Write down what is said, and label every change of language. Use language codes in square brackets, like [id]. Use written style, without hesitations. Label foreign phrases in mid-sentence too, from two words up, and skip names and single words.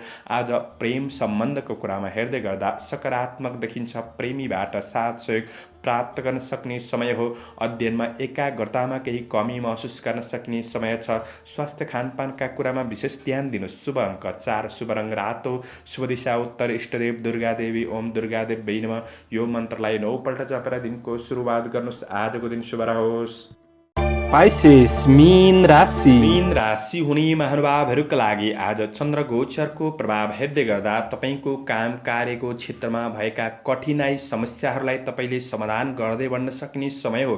[ne] आज प्रेम सम्बन्धको कुरामा हेर्दै गर्दा सकारात्मक देखिन्छ। प्रेमीबाट साथ सहयोग प्राप्त गर्न सक्ने समय हो। अध्ययनमा एकाग्रतामा केही कमी महसुस गर्न सक्ने समय छ। स्वास्थ्य खानपानका कुरामा विशेष ध्यान दिनुहोस्। शुभ अङ्क 4, शुभ रङ रातो, शुभ दिशा उत्तर, इष्टदेव दुर्गा देवी [sa] ओम दुर्गा देवी नमः [ne] यो मन्त्रलाई 9 पल्ट जपेर दिनको सुरुवात गर्नुहोस्। आजको दिन शुभ रहोस्। पाइसेस मीन राशि। मीन राशि हुने महानुभावहरूका लागि आज चन्द्र गोचरको प्रभाव हेर्दै गर्दा तपाईँको काम कार्यको क्षेत्रमा भएका कठिनाइ समस्याहरूलाई तपाईँले समाधान गर्दै बढ्न सक्ने समय हो।